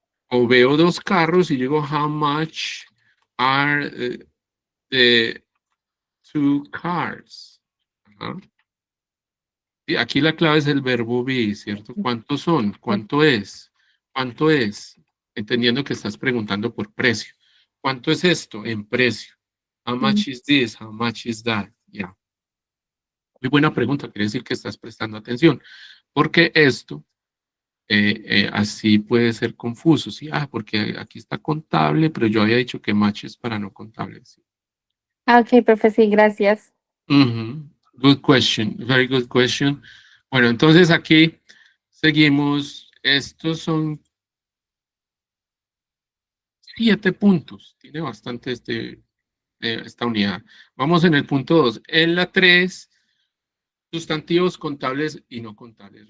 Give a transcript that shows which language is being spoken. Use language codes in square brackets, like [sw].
[es] O veo dos carros y digo, [en] how much are the two cars? Ajá. [es] Y aquí la clave es el verbo be, ¿cierto? ¿Cuántos son? ¿Cuánto es? ¿Cuánto es? Entendiendo que estás preguntando por precio. ¿Cuánto es esto en precio? [en] How Mm. much is this? How much is that? Ya. [es] Muy buena pregunta, quiere decir que estás prestando atención. Porque esto así puede ser confuso, ¿sí? Porque aquí está contable, pero yo había dicho que match es para no contable, ¿sí? Ah, ok, profe, sí, gracias. Ujú. [en] Good question, very good question. [es] Bueno, entonces aquí seguimos. Estos son 7 puntos. Tiene bastante esta unidad. Vamos en el punto 2. En la 3, sustantivos contables y no contables.